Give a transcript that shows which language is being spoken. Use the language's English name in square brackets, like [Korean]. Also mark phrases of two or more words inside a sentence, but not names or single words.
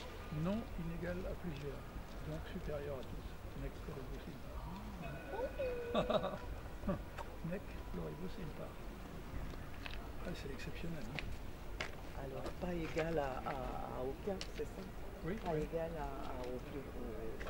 [French] non inégal à plusieurs, donc supérieur à tous. [Latin] Nec pluribus impar. Nec pluribus impar. [French] Ah, c'est exceptionnel. Hein. Alors, pas égal à aucun, c'est ça? Oui. Pas égal à aucun. Voilà.